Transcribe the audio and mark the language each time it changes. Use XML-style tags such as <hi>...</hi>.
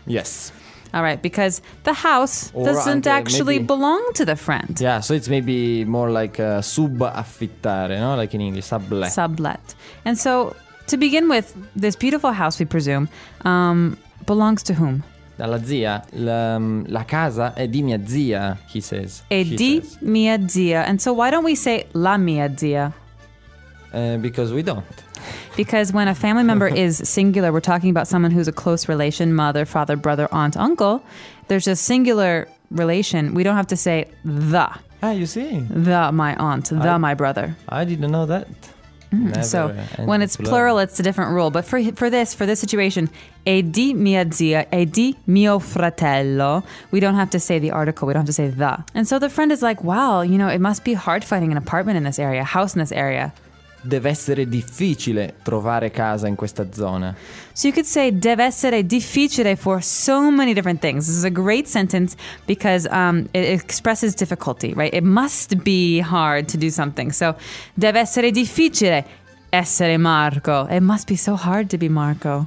<en>Yes. All right, because the house doesn't actually belong to the friend. Yeah, so it's maybe more like subaffittare, no? Like in English, sublet. Sublet. And so, to begin with, this beautiful house, we presume, belongs to whom?</en> <it>Alla zia. La casa è di mia zia,</it> <en>he says.</en> <it>Mia zia.</it> <en>And so why don't we say</en> <it>la mia zia?</it> <en>Because we don't. Because when a family member is singular, we're talking about someone who's a close relation, mother, father, brother, aunt, uncle. There's a singular relation. We don't have to say the. Ah, you see. The my aunt, my brother. I didn't know that. So when it's plural, it's a different rule. But for this situation,</en> <it>e di mia zia, e di mio fratello,</it> <en>we don't have to say the article, we don't have to say the. And so the friend is like, wow, you know, it must be hard finding an apartment in this area, house in this area.</en> <it>Deve essere difficile trovare casa in questa zona.</it> <en>So you could say</en> <it>deve essere difficile</it> <en>for so many different things. This is a great sentence because it expresses difficulty, right? It must be hard to do something. So</en> <it>deve essere difficile essere Marco.</it> <en>It must be so hard to be Marco.</en>